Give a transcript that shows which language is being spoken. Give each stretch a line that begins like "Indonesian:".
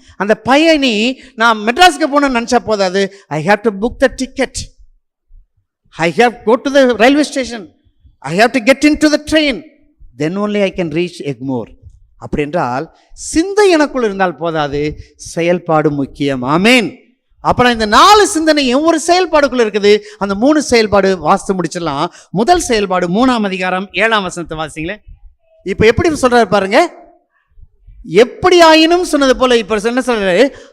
Tamil: அந்த பயணி நான் மெட்ராஸ்க்கு போகணும்னு நினச்சா போதாது.
English: I have to book the ticket. I have to go to the railway station. I have to get into the train. Then only I can reach Egmore.
Tamil: அப்படி என்றால் சிந்தை எனக்குள் இருந்தால் போதாது, செயல்பாடு முக்கியம். ஆமேன். அப்புறம் இந்த 4 சிந்தனை ஒவ்வொரு செயல்பாடுக்குள்ள இருக்குது. அந்த 3 செயல்பாடு வாசித்து முடிச்சிடலாம். முதல் செயல்பாடு 3ஆம் அதிகாரம் 7ஆம் வசனத்தை வாசிங்களே. இப்ப எப்படி சொல்றாரு பாருங்க, எப்படி ஆயினும் சொன்னது போல இப்ப என்ன சொல்றாரு?